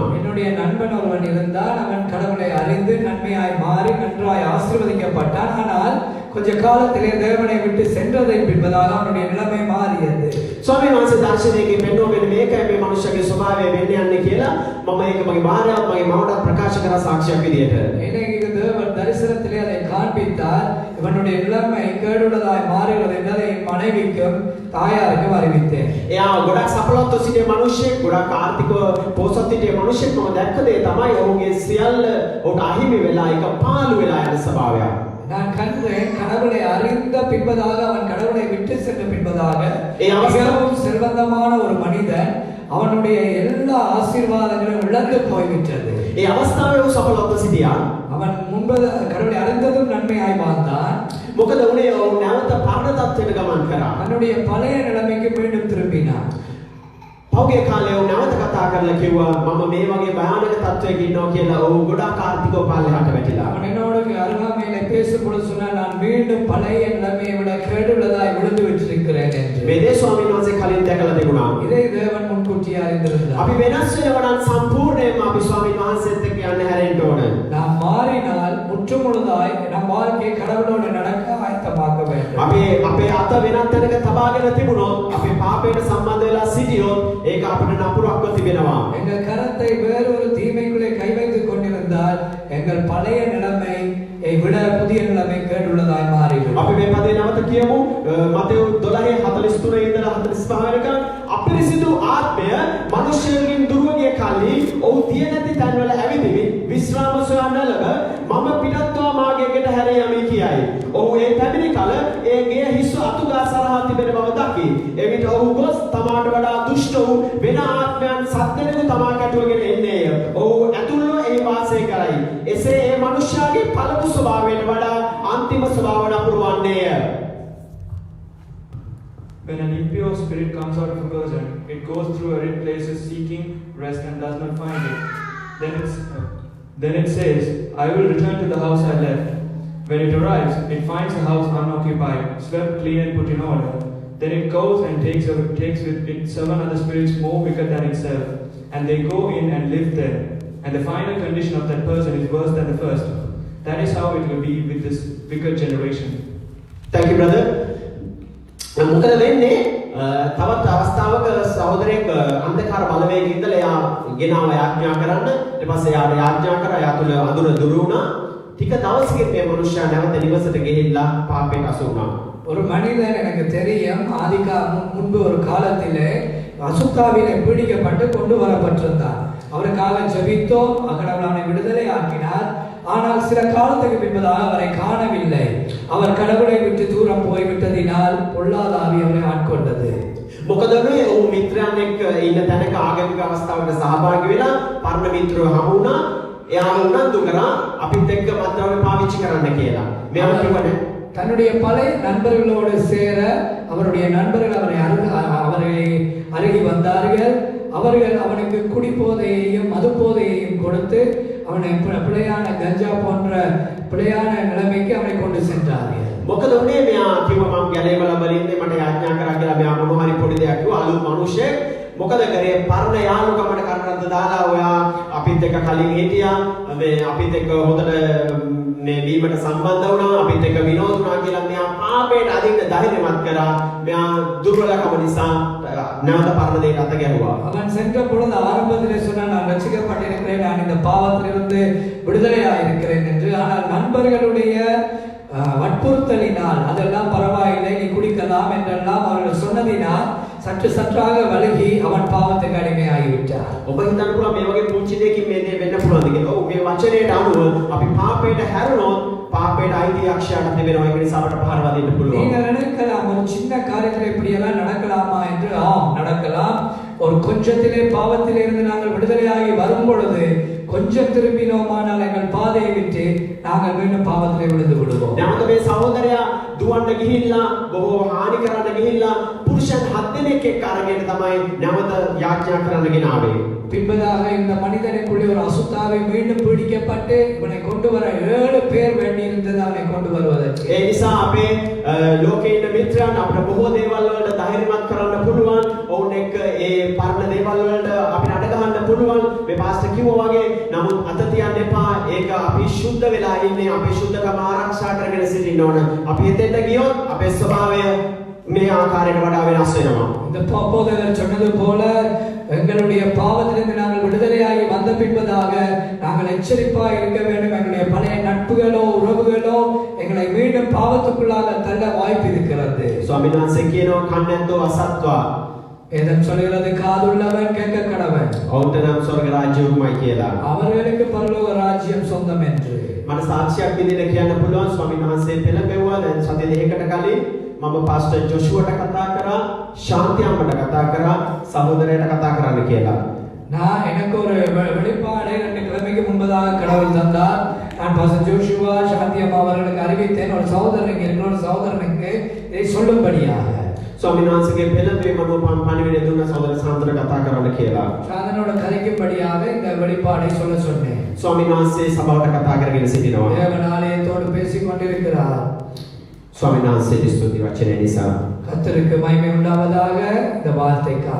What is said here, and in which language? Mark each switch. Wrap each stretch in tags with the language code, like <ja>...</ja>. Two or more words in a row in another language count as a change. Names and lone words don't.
<ta>என்னுடைய நண்பன் ஒருவன் இருந்தான். அவன் கடவுளை அறிந்து நன்மையாய் மாறி நன்றாய் ஆசீர்வதிக்கப்பட்டான். ஆனால் கொஞ்ச காலத்திலே தேவனை விட்டு சென்றதை பின்பதாக அவனுடைய நிலைமை மாறியது.</ta> <si>ස්වාමීන් වහන්සේ දර්ශනයේදී පෙන්වන්නේ මේකයි මේ මනුෂ්‍යගේ ස්වභාවය වෙන්නේ යන්නේ කියලා මම ඒක මගේ භාර්යාවත් මගේ මවටත් ප්‍රකාශ කරා සාක්ෂියක් විදියට.</si> <ta>எனக்கு தேவன் தரிசனத்திலே அதை காண்பித்தார். இவனுடைய நிலைமை கேடுள்ளதாய் மாறுகிறது என்பதை என் மனைவிக்கும் தாயாருக்கும் அறிவித்தேன்.</ta> <si>එයා ගොඩක් සඵලත්ව සිටිය මනුෂ්‍යෙක් ගොඩක් ආර්ථිකව පොහොසත් සිටිය මනුෂ්‍යෙක් මම දැක්ක දේ තමයි ඔහුගේ සියල්ල ඔහුට අහිමි වෙලා ඒක පාළු වෙලා යන ස්වභාවයක්.</si> <ta>நான் கண்டேன் கடவுளை அறிந்த பின்பதாக அவன் கடவுளை விட்டு சென்ற பின்பதாக ஏய், அவசரம். மிகவும் செல்வந்தமான ஒரு மனிதன் அவனுடைய எல்லா ஆசீர்வாதங்களும் இழந்து போய்விட்டது.</ta> <si>ඒ අවස්ථාවේ ඔහු සඵලත්ව සිටියා.</si> <ta>அவன் முன்பு கடவுளை அறிந்ததும் நன்மையாய் வாழ்ந்தான்.</ta> <si>මොකද උනේ ඔහු නැවත පරණ තත්ත්වයට ගමන් කරා.</si> <ta>தன்னுடைய பழைய நிலைமைக்கு மீண்டும் திரும்பினான்.</ta> <si>පෞගේ කාලේ ඔහු නැවත කතා කරලා කිව්වා මම මේ වගේ භයානක තත්ත්වයක ඉන්නවා කියලා ඔහු ගොඩක් ආර්ථිකව පල්ලෙහාට වැටිලා.</si> <ta>அவன் என்னோட அருகாமையில பேசும்பொழுது சொன்னால் நான் மீண்டும் பழைய நிலைமையை விட கேடுள்ளதாய் விழுந்து விட்டிருக்கிறேன் என்று.</ta> <si>මේ දේ ස්වාමීන් වහන්සේ කලින් දැකලා තිබුණා.</si> <ta>இதை தேவன் முன்கூட்டியே அறிந்திருந்தார்.</ta> <si>අපි වෙනස් වෙනවා නම් සම්පූර්ණයෙන්ම අපි ස්වාමීන් වහන්සේත් එක්ක යන්න හැරෙන්න ඕන.</si> <ta>நாம் மாறினால் முற்றுமுழுதாய் நம் வாழ்க்கையை கடவுளோடு நடக்க ஆயத்தமாக்க வேண்டும்.</ta> <si>අපේ අත වෙනත් තැනක තබාගෙන තිබුණොත් අපේ පාපයට සම්බන්ධ වෙලා සිටියොත් ඒක අපිට නපුරක්ව තිබෙනවා.</si> <ta>எங்கள் கரத்தை வேறொரு தீமைக்குள்ளே கை வைத்துக் கொண்டிருந்தால் எங்கள் பழைய நிலைமை விட புதிய நிலைமை கேடுள்ளதாய் மாறிவிடும்.</ta> <si>අපි මේ පදේ නැවත කියමු මතෙව් 12:43 ඉඳලා 45 වෙනකන් අපිරිසිදු ආත්මය මිනිසෙකුගෙන් දුරව ගිය කල්හි ඔහු තිය නැති තැන්වල ඇවිදිවි විශ්‍රාම සොයන්න ලබ මම පිටත්වා මාගේ ගෙට හැරී යමි කියයි. ඔහු ඒ පැමිණි කල ඒ ගේ හිස් අතුගා සරහා තිබෙන බව දකි. එවිට ඔහු ගොස් තමාට වඩා දුෂ්ට වූ වෙන ආත්මයන් සත්දෙනෙකු තමා කැටුවගෙන එන්නේය. ඔහු ඇතුල්ව එහි වාසය කරයි. එසේ ඒ මනුෂ්‍යයාගේ පළමු ස්වභාවයට වඩා අන්තිම ස්වභාවය නපුරු වන්නේය.</si> <en>When an impure spirit comes out of a person, it goes through arid places seeking rest and does not find it. Then it says, I will return to the house I left. When it arrives, it finds the house unoccupied, swept clean and put in order. Then it goes and takes with it 7 other spirits more wicked than itself, and they go in and live there. And the final condition of that person is worse than the first. That is how it will be with this wicked generation. Thank you, brother.</en> <si>මොකද වෙන්නේ තවත් අවස්ථාවක සහෝදරයෙක් අන්ධකාර බලවේගයේ ඉඳලා එයා ගෙනාව යාඥා කරන්න ඊට පස්සේ එයාට යාඥා කරා එයා තුල අඳුර දුරු වුණා ටික දවසකින් මේ මනුෂ්‍යයා නැවත නිවසට ගිහිල්ලා පාපයට අසු වුණා.</si> <ta>ஒரு மனிதன் எனக்கு தெரியும் முன்பு ஒரு காலத்திலே அசுத்தாவிலே பீடிக்கப்பட்டு கொண்டு வரப்பட்டிருந்தார். அவருக்காக ஜெபித்தோம், கடவுள் அவனை விடுதலை ஆக்கினார். ஆனால் சில காலத்துக்கு பின்பதாக அவரை காணவில்லை. அவர் கடவுளை விட்டு தூரம் போய்விட்டதினால் பொல்லாத ஆவி அவரை ஆட்கொண்டது.</ta> <si>මොකද මේ ඔහු මිත්‍රයන් එක්ක ඉන්න තැනක ආගමික අවස්ථාවකට සහභාගී වෙලා පරණ මිත්‍රයෝ හමු වුණා. එයාම උනන්දු කරා අපිත් එක්ක මත්ද්‍රව්‍ය පාවිච්චි කරන්න කියලා. මෙයා කිව්වනේ</si> <ta>தன்னுடைய பழைய நண்பர்களோடு சேர அவருடைய நண்பர்கள் அவரை அருகி வந்தார்கள். அவர்கள் அவனுக்கு குடிபோதையையும் மது போதையையும் கொடுத்து அவனை பிழையான கஞ்சா போன்ற பிழையான நிலைமைக்கு அவனை கொண்டு சென்றார்கள்.</ta> <si>මොකද උනේ මෙයා කිව්වා මම ගැලේවල බලින්නේ මට යාඥා කරා කියලා මෙයා මොන හරි පොඩි දෙයක් කිව්වා අලුත් මිනිහෙක්. මොකද කරේ පරණ යාළුකමට කරනද්ද දාලා ඔයා අපිත් එක්ක කලින් හිටියා මේ අපිත් එක්ක හොඳට මේ වීමට සම්බන්ධ වුණා අපිත් එක්ක විනෝද වුණා කියලා මෙයා පාපයට අදින්න ධෛර්යමත් කරා. මෙයා දුර්වලකම නිසා නැවත පරණ දෙයට අත ගැහුවා.</si> <ta>அவன் சென்ற பொழுது ஆரம்பத்திலே சொன்னான் நான் ரட்சிக்கப்பட்டிருக்கிறேன் நான் இந்த பாவத்திலிருந்து விடுதலையாக இருக்கிறேன் என்று. ஆனால் நண்பர்களுடைய வற்புறுத்தலினால் அதெல்லாம் பரவாயில்லை நீ குடிக்கலாம் என்றெல்லாம் அவர்கள் சொன்னதினால் சற்று சற்றாக வழுகி அவன் பாவத்துக்கு அடிமையாகிவிட்டார்.</ta> <si>ඔබ හිතන්න පුළුවන් මේ වගේ පුංචි දෙයකින් මේ දේ වෙන්න පුළුවන්ද කියලා. ඔව් මේ වචනයට අනුව අපි පාපයට හැරුණොත් පාපයට අයිති අක්ෂරයක් තිබෙනවා. ඒක නිසා අපට පහරවා දෙන්න පුළුවන්.</si> <ta>நீங்கள் நினைக்கலாம் ஒரு சின்ன காரியத்தில் இப்படியெல்லாம் நடக்கலாமா என்று. ஆம் நடக்கலாம். ஒரு கொஞ்சத்திலே பாவத்திலே இருந்து நாங்கள் விடுதலையாகி வரும் பொழுது கொஞ்சம் திரும்பினோமானால் எங்கள் பாதையை விட்டு நாங்கள் மீண்டும் பாவத்திலே விழுந்து விடுவோம்.</ta> <si>නැවත මේ සහෝදරයා දුවන්න ගිහිල්ලා බොහෝ හානි කරන්න ගිහිල්ලා පුරුෂයන් 7 දෙනෙක් එක්ක අරගෙන තමයි නැවත යාඥා කරන්න ගෙනාවේ.</si> <ta>பின்பதாக இந்த மனிதனுக்குள்ளே ஒரு அசுத்தாவை மீண்டும் பிடிக்கப்பட்டு இவனை கொண்டு வர 7 பேர் வேண்டி இருந்தது அவனை கொண்டு வருவதற்கு.</ta> <si>ඒ නිසා අපේ ලෝකේ ඉන්න මිත්‍රයන් අපිට බොහෝ දේවල් වලට ධෛර්යමත් කරන්න පුළුවන්. ඔවුන් එක්ක ඒ පරණ දේවල් වලට අපිට අඩ ගහන්න පුළුවන්. මේ පාස්ටර් කිව්වා වගේ නමුත් අත තියන්න එපා. ඒක අපි සුද්ධ වෙලා ඉන්නේ. අපේ සුද්ධකම ආරක්ෂා කරගෙන සිටින්න ඕන. අපි එතෙන්ට ගියොත් අපේ ස්වභාවය මේ ආකාරයට වඩා වෙනස් වෙනවා.</si> <ta>இந்த போதகர் சொன்னது போல எங்களுடைய பாவத்திலிருந்து நாங்கள் விடுதலையாகி வந்த பின்பதாக நாங்கள் எச்சரிப்பாக இருக்க வேண்டும். எங்களுடைய பழைய நட்புகளோ உறவுகளோ எங்களை மீண்டும் பாவத்துக்குள்ளாக தள்ள வாய்ப்பு இருக்கிறது.</ta> <si>ස්වාමීන් වහන්සේ කියනවා කන්නැත්තෝ අසත්වා.</si> <ta>வேதம் சொல்கிறது காதுள்ளவன் கேட்க கடவன்.</ta> <si>ඔවුන්ට නම් ස්වර්ග රාජ්‍යයමයි කියලා.</si> <ta>அவர்களுக்கு பரலோக ராஜ்யம் சொந்தம் என்று.</ta> <si>මට සාක්ෂියක් විදිහට කියන්න පුළුවන් ස්වාමීන් වහන්සේ පෙළඹෙව්වා. දැන් සති දෙකකට කලින් මම පාස්ටර් ජොෂුවට කතා කරා, ශාන්ති අම්මට කතා කරා, සහෝදරයට කතා කරන්න කියලා.</si> <ta>நான் எனக்கு ஒரு வெளிப்பாடை 2 கிழமைக்கு முன்பதாக கடவுள் தந்தார். நான் பாஸ்டர் ஜோஷுவா சாந்தி அம்மா அவர்களுக்கு அறிவித்தேன். ஒரு சகோதரனுக்கு இன்னொரு சகோதரனுக்கு இதை சொல்லும்படியாக.</ta> <si>ස්වාමීන් වහන්සේගේ පෙළඹීම මම පණිවිඩය දුන්න සහෝදර සාන්තට කතා කරන්න කියලා.</si> <ta>சாந்தனோட கதைக்கும்படியாக இந்த வெளிப்பாடை சொல்ல சொன்னேன்.</ta> <si>ස්වාමීන් වහන්සේ සභාවට කතා කරගෙන සිටිනවා.</si> <ta>தேவன் ஆலயத்தோடு பேசிக் கொண்டிருக்கிறார்.</ta> <si>ස්වාමීන් වහන්සේට ස්තුති වචනය නිසා.</si> <ta>கர்த்தருக்கு மகிமை உண்டாவதாக இந்த வார்த்தைக்காக.</ta>